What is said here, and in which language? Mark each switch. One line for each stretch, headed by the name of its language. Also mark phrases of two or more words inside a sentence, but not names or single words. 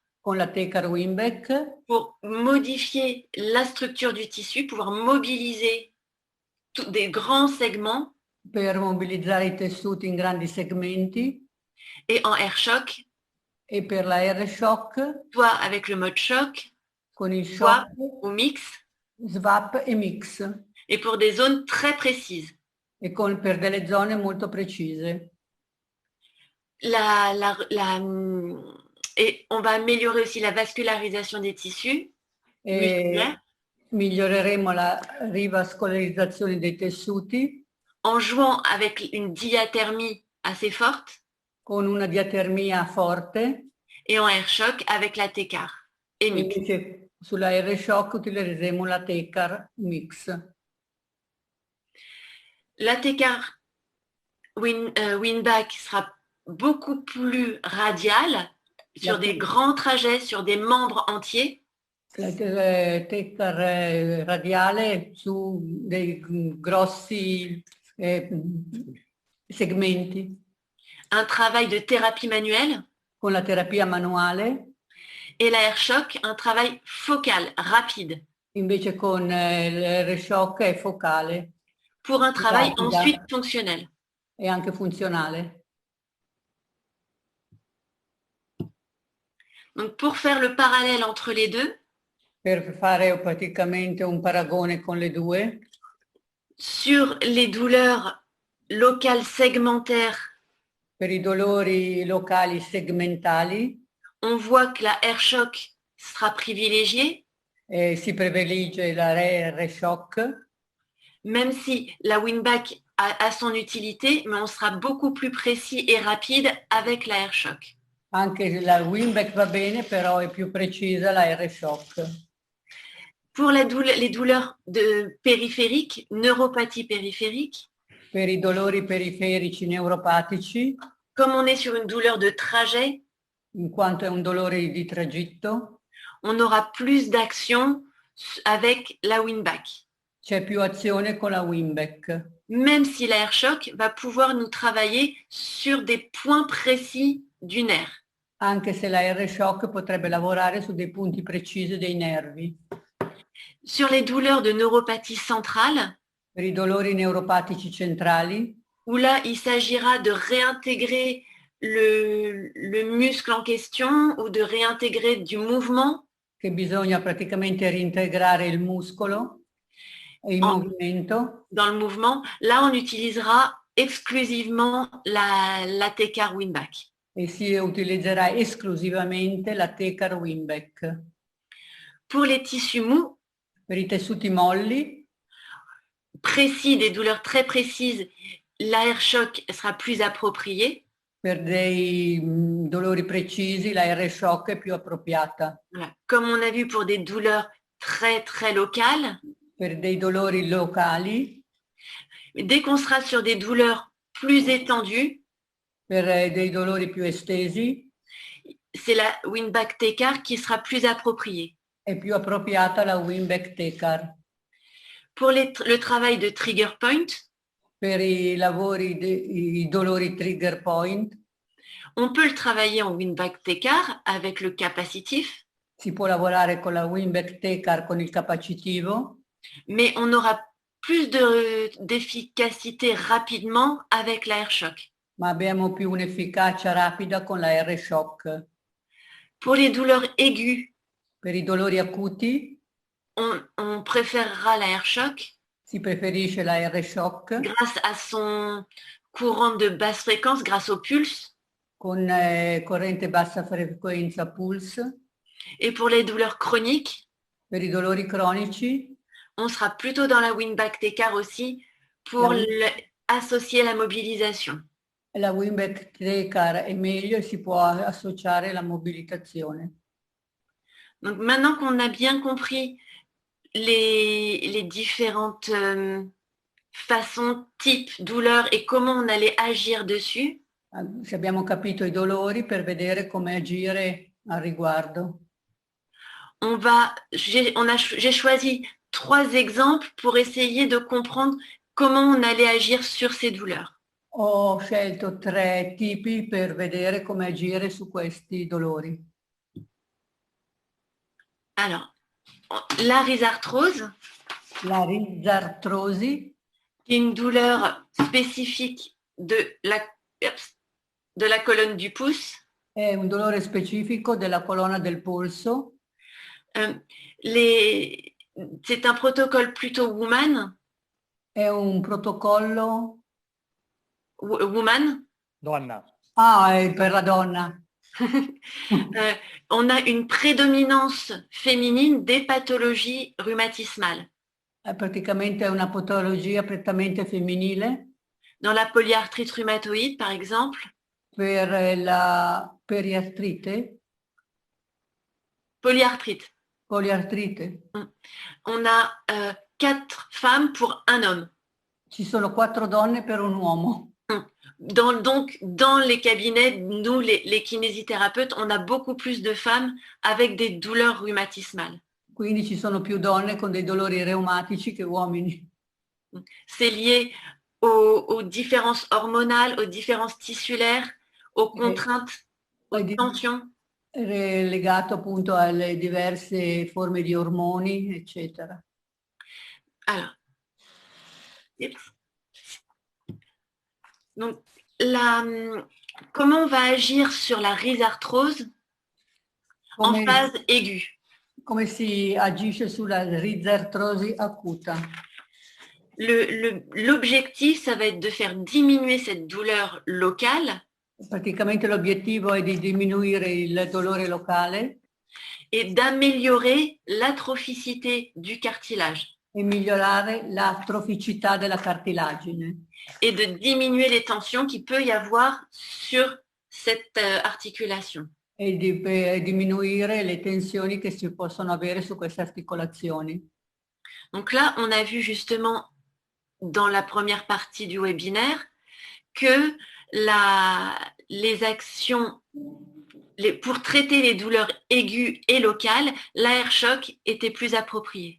Italian: con la Tecar Winback
French: pour modifier la structure du tissu, pouvoir mobiliser des grands segments.
Italian: per mobilizzare i tessuti in grandi segmenti.
French: Et en air-shock,
Italian: E per la R-Shock
French: soit avec le mode choc,
Italian: con il
French: soit shock, au mix,
Italian: swap e mix.
French: et pour des zones très précises.
Italian: E per delle zone molto precise.
French: Et on va améliorer aussi la vascularisation des tissus musculaires
Italian: Miglioreremo la rivascolarizzazione dei tessuti
French: en jouant avec une diathermie assez forte
Italian: con una diatermia forte.
French: et en air-shock avec la T-car et mix.
Italian: Invece sulla R-Shock utilizzeremo la Tecar mix.
French: La T-car Winback sera beaucoup plus radiale sur des grands trajets, sur des membres entiers.
Italian: La Tecar radiale su dei grossi segmenti.
French: Un travail de thérapie manuelle.
Italian: Con la terapia manuale.
French: Et l'air-shock, un travail focal, rapide.
Italian: Invece con l'air-shock è focale.
French: Pour un travail ensuite fonctionnel.
Italian: E anche funzionale.
French: Donc pour faire le parallèle entre les deux,
Italian: per fare praticamente un paragone con le due,
French: sur les douleurs locales segmentaires,
Italian: per i dolori locali segmentali,
French: on voit que la air-shock sera privilégiée.
Italian: Si privilegia la R-Shock.
French: Même si la Winback a son utilité, mais on sera beaucoup plus précis et rapide avec la air-shock.
Italian: Anche la Winback va bene, però è più precisa la R-Shock.
French: Pour les douleurs périphériques, neuropathie périphérique,
Italian: per i dolori periferici neuropatici,
French: comme on est sur une douleur de trajet,
Italian: in quanto è un dolore di tragitto,
French: on aura plus d'action avec la Winback.
Italian: C'è più azione con la Winback.
French: Même si l'air-shock va pouvoir nous travailler sur des points précis du nerf.
Italian: Anche se la R-Shock potrebbe lavorare su dei punti precisi dei nervi.
French: Sur les douleurs de neuropathie centrale,
Italian: per i dolori neuropatici centrali,
French: où là il s'agira de réintégrer le muscle en question ou de réintégrer du mouvement.
Italian: Che bisogna praticamente reintegrare il muscolo e il movimento.
French: Dans le mouvement, là on utilisera exclusivement la T-car Winback.
Italian: E si utilizzerà esclusivamente la Tecar Winback.
French: Pour les tissus mous,
Italian: per i tessuti molli,
French: précis, des douleurs très précises, l'air-shock sera plus approprié.
Italian: Per dei dolori precisi la R-Shock è più appropriata.
French: Voilà. Comme on a vu pour des douleurs très très locales.
Italian: Per dei dolori locali.
French: Dès qu'on sera sur des douleurs plus étendues.
Italian: Per dei dolori più estesi.
French: C'est la Winback T-car qui sera plus appropriée.
Italian: È più appropriata la Winback Tecar.
French: Pour le travail de
English: trigger point,
Italian: per i lavori, i dolori
English: trigger point,
French: On peut le travailler en Winback Tekar avec le capacitif,
Italian: Si può lavorare con la Winback Tekar con il capacitivo,
French: mais on aura plus d'efficacité rapidement avec l'Air Shock.
Italian: ma abbiamo più un'efficacia rapida con la R-Shock.
French: Pour les douleurs aiguës,
Italian: Per i dolori acuti
French: on préférera l'Air Shock
Italian: si preferisce la R-Shock
French: grâce à son courant de basse fréquence, grâce au pulse.
Italian: con corrente bassa frequenza pulse.
French: Et pour les douleurs chroniques,
Italian: Per i dolori cronici
French: on sera plutôt dans la Winback Tekar aussi pour associer la mobilisation.
Italian: la Winback Tekar è meglio e si può associare la mobilitazione.
French: Donc maintenant qu'on a bien compris les différentes façons, types, douleurs et comment on allait agir dessus,
Italian: Se abbiamo capito i dolori, per vedere come agire al riguardo.
French: j'ai choisi 3 exemples pour essayer de comprendre comment on allait agir sur ces douleurs.
Italian: Ho scelto 3 tipi per vedere come agire su questi dolori.
French: Alors, la rhizarthrose,
Italian: La risartrosi
French: qui est une douleur spécifique de la colonne du pouce.
Italian: è un dolore specifico della colonna del polso.
French: C'est un protocole plutôt woman.
Italian: È un protocollo... Woman. Donna. Ah, è per la donna.
French: On a une prédominance féminine des pathologies rhumatismales.
Italian: È praticamente una patologia prettamente femminile.
French: Dans la polyarthrite rhumatoïde, par exemple.
Italian: Per la periartrite.
French: Polyarthrite.
Italian: Poliartrite.
French: On a 4 femmes pour un homme.
Italian: Ci sono 4 donne per un uomo.
French: Donc, dans les cabinets, nous, les kinésithérapeutes, on a beaucoup plus de femmes avec des douleurs rhumatismales.
Italian: Quindi ci sono più donne con dei dolori reumatici che uomini.
French: C'est lié aux différences hormonales, aux différences tissulaires, aux contraintes, aux tensions.
Italian: È legato appunto alle diverse forme di ormoni, eccetera.
French: Alors, donc, comment on va agir sur la rhizarthrose en phase aiguë?
Italian: Come si agisce sulla risartrosi acuta?
French: L'objectif, ça va être de faire diminuer cette douleur locale.
Italian: Praticamente l'obiettivo è di diminuire il dolore locale
French: et d'améliorer l'atrophicité du cartilage.
Italian: E migliorare l'atroficità della cartilagine.
French: Et de diminuer les tensions qu'il peut y avoir sur cette articulation.
Italian: E di diminuire le tensioni che si possono avere su queste articolazioni.
French: Donc là, on a vu justement dans la première partie du webinaire que les actions pour traiter les douleurs aiguës et locales, l'Air Shock était plus approprié.